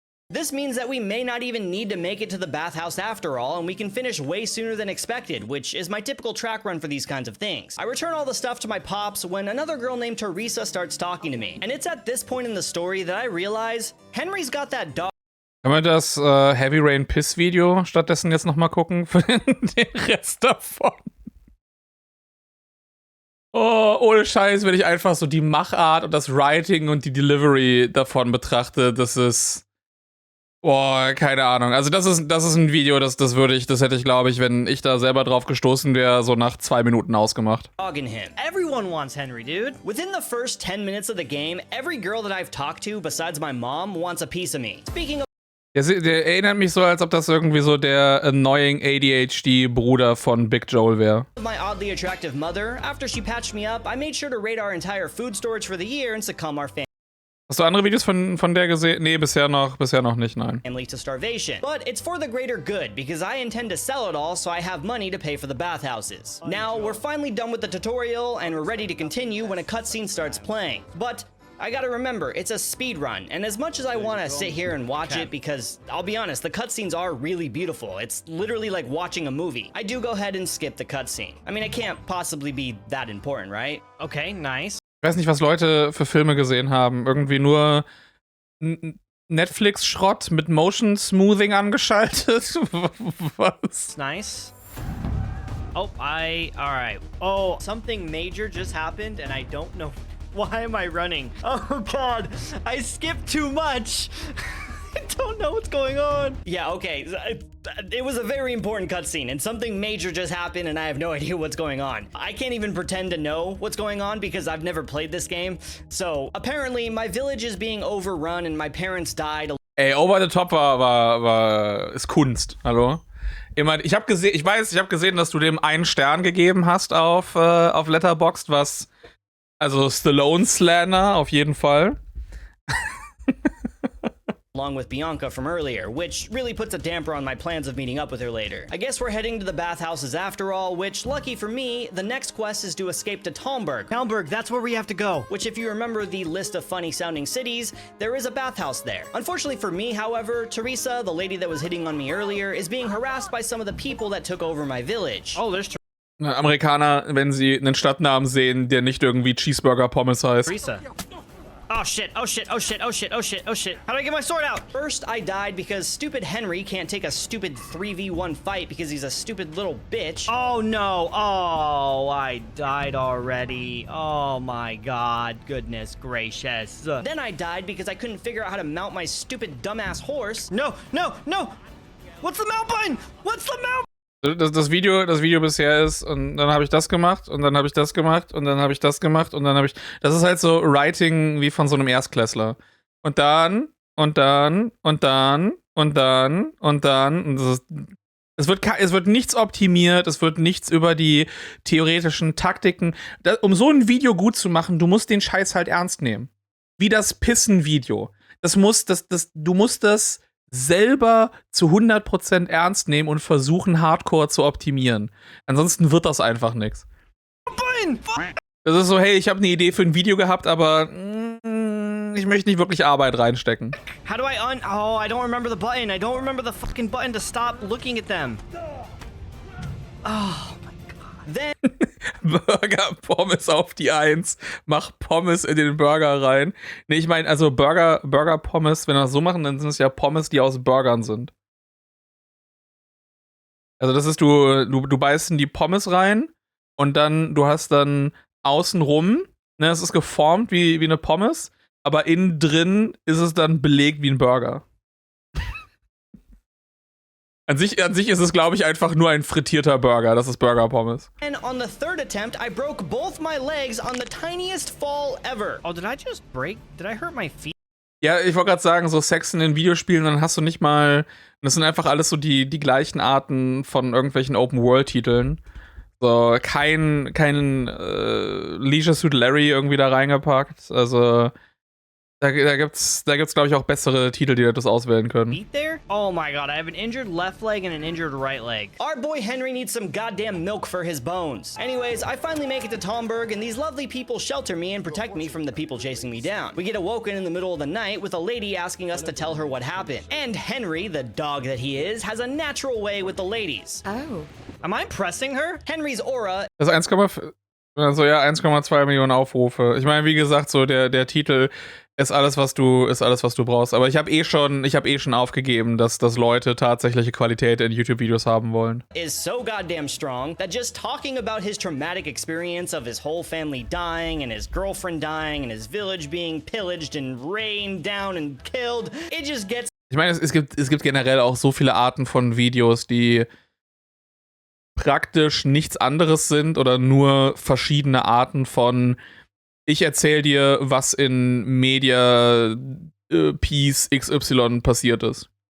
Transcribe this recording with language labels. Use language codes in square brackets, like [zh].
[en] This means that we may not even need to make it to the bathhouse after all, and we can finish way sooner than expected, which is my typical track run for these kinds of things. I return all the stuff to my pops when another girl named Teresa starts talking to me. And it's at this point in the story that I realize Henry's got that dog. [de] Können wir das Heavy Rain Piss Video stattdessen jetzt nochmal gucken für den Rest davon? Oh, ohne Scheiß, wenn ich einfach so die Machart und das Writing und die Delivery davon betrachte, das ist... Boah, keine Ahnung. Also das ist ein Video, das hätte ich, glaube ich, wenn ich da selber drauf gestoßen wäre, so nach 2 Minuten ausgemacht. [en] In him. Everyone wants Henry, dude. Within the first 10 minutes of the game, every girl that I've talked to besides my mom wants a piece of me. Speaking of [de] Der erinnert mich so, als ob das irgendwie so der annoying ADHD-Bruder von Big Joel wäre. [en] my oddly attractive mother, after she patched me up, I made sure to raid our entire food storage for the year and succumb our [de] Hast du andere Videos von der gesehen? Nee, bisher noch nicht, nein. [en] family to starvation. But it's for the greater good, because I intend to sell it all so I have money to pay for the bathhouses. Now, we're finally done with the tutorial, and we're ready to continue when a cutscene starts playing. But I gotta remember, it's a speedrun, and as much as I wanna sit here and watch it, because, I'll be honest, the cutscenes are really beautiful. It's literally like watching a movie. I do go ahead and skip the cutscene. I mean, it can't possibly be that important, right? Okay, nice. [de] Ich weiß nicht, was Leute für Filme gesehen haben. Irgendwie nur Netflix-Schrott mit Motion Smoothing angeschaltet. Was? [en] Nice. Oh, alright. Oh, something major just happened and I don't know. Why am I running? Oh god, I skipped too much. I don't know what's going on. Yeah, okay. It was a very important cutscene, and something major just happened, and I have no idea what's going on. I can't even pretend to know what's going on because I've never played this game. So, apparently, my village is being overrun, and my parents died. [de] Ey, Over the Top ist Kunst. Hallo? Ich habe gesehen, dass du dem 1 Stern gegeben hast auf Letterboxd, was, also Stallone Slander auf jeden Fall. [en] Along with Bianca from earlier, which really puts a damper on my plans of meeting up with her later. I guess we're heading to the bathhouses after all, which, lucky for me, the next quest is to escape to Talmberg. Talmberg, that's where we have to go. Which, if you remember the list of funny-sounding cities, there is a bathhouse there. Unfortunately for me, however, Teresa, the lady that was hitting on me earlier, is being harassed by some of the people that took over my village. Oh, there's [de] Amerikaner, wenn sie einen Stadtnamen sehen, der nicht irgendwie Cheeseburger Pommes heißt. [en] Teresa. Oh shit, oh shit, oh shit, oh shit, oh shit, oh shit. How do I get my sword out? First, I died because stupid Henry can't take a stupid 3v1 fight because he's a stupid little bitch. Oh no, oh, I died already. Oh my god, goodness gracious. Then I died because I couldn't figure out how to mount my stupid dumbass horse. No, no, no! What's the mount button? What's the mount? [de] Das Video bisher ist, und dann habe ich das gemacht, und dann habe ich das gemacht, und dann habe ich das gemacht, und dann habe ich... Das ist halt so Writing wie von so einem Erstklässler. Und dann, und dann, und dann, und dann, und dann... Und es wird nichts optimiert, es wird nichts über die theoretischen Taktiken. Um so ein Video gut zu machen, du musst den Scheiß halt ernst nehmen. Wie das Pissen-Video. Du musst das selber zu 100% ernst nehmen und versuchen, Hardcore zu optimieren. Ansonsten wird das einfach nichts. Das ist so, hey, ich habe eine Idee für ein Video gehabt, aber ich möchte nicht wirklich Arbeit reinstecken. [en] How do I Oh, I don't remember the button. I don't remember the fucking button to stop looking at them. Oh my god. Then [de] Burger Pommes auf die 1. Mach Pommes in den Burger rein. Nee, ich meine, also Burger Pommes, wenn wir das so machen, dann sind es ja Pommes, die aus Burgern sind. Also das ist, du beißt in die Pommes rein und dann, du hast dann außenrum, ne, es ist geformt wie eine Pommes, aber innen drin ist es dann belegt wie ein Burger. An sich ist es, glaube ich, einfach nur ein frittierter Burger. Das ist Burger Pommes. [en] And on the third attempt, I broke both my legs on the tiniest fall ever. Oh, did I hurt my feet? [de] Ja, ich wollte gerade sagen, so Sex in den Videospielen, dann hast du nicht mal... Das sind einfach alles so die gleichen Arten von irgendwelchen Open-World-Titeln. So, kein Leisure Suit Larry irgendwie da reingepackt. Also, da gibt's glaube ich, auch bessere Titel, die das auswählen können. [en] Feet there? Oh my god, I have an injured left leg and an injured right leg. Our boy Henry needs some goddamn milk for his bones. Anyways, I finally make it to Tomberg, and these lovely people shelter me and protect me from the people chasing me down. We get awoken in the middle of the night with a lady asking us to tell her what happened. And Henry, the dog that he is, has a natural way with the ladies. Oh. Am I pressing her? Henry's aura [de] Das 1,2 Millionen Aufrufe. Ich meine, wie gesagt, so der Titel ist alles, was du brauchst. Aber ich habe schon aufgegeben, dass Leute tatsächliche Qualität in YouTube-Videos haben wollen. [en] is so goddamn strong that just talking about his traumatic experience of his whole family dying and his girlfriend dying and his village being pillaged and rained down and killed, it just gets [de] Ich meine, es gibt generell auch so viele Arten von Videos, die praktisch nichts anderes sind oder nur verschiedene Arten von ich erzähl dir, was in Media Piece XY passiert ist.